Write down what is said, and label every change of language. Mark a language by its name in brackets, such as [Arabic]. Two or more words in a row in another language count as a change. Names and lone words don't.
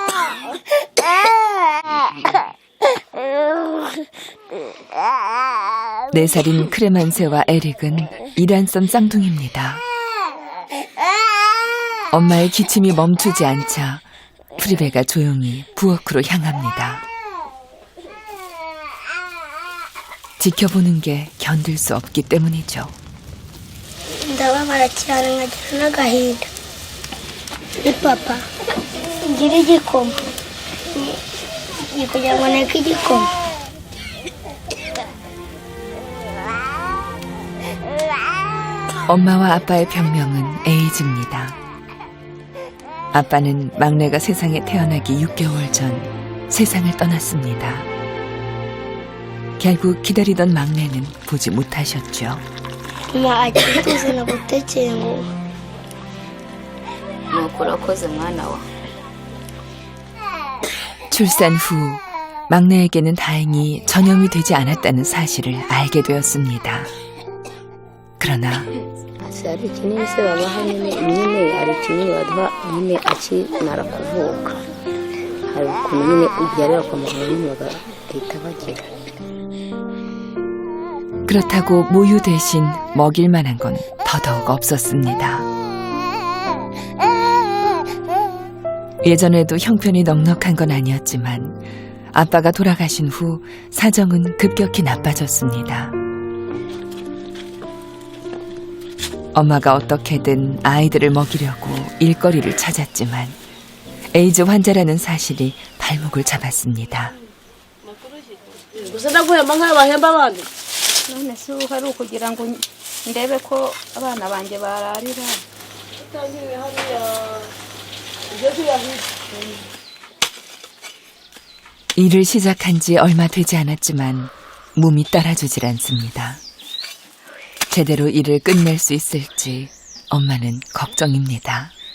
[Korean] 4살인 크레만세와 에릭은 일한썸 쌍둥이입니다. 엄마의 기침이 멈추지 않자 프리베가 조용히 부엌으로 향합니다. 지켜보는 게 견딜 수 없기 때문이죠. [Kinyarwanda] ndababara cyane nkagira n'agahinda. ni papa ngira igikoma kugira ngo neke igikoma. [Korean] 엄마와 아빠의 병명은 에이즈입니다. 아빠는 막내가 세상에 태어나기 6개월 전 세상을 떠났습니다. 결국 기다리던 막내는 보지 못하셨죠. 엄마 아직도 생각 못했지 뭐. [Kinyarwanda] urakoze mwana wa. [Korean] 출산 후 막내에게는 다행히 전염이 되지 않았다는 사실을 알게 되었습니다. 그러나 [Kinyarwanda] Hari kinini se babaha nyine hari kinini baduha nyine akimara kuvuka. Hari ukuntu nyine ubyarira kwa muganga bagahita bagira. [Korean] 그렇다고 모유 대신 먹일 만한 건 더더욱 없었습니다. 예전에도 형편이 넉넉한 건 아니었지만 아빠가 돌아가신 후 사정은 급격히 나빠졌습니다. 엄마가 어떻게든 아이들을 먹이려고 일거리를 찾았지만 에이즈 환자라는 사실이 발목을 잡았습니다. [Kinyarwanda] None se hari ukugira ngo ndebe ko abana banjye bararira. [Korean] 일을 시작한 지 얼마 되지 않았지만 몸이 따라주질 않습니다. 제대로 일을 끝낼 수 있을지 엄마는 걱정입니다.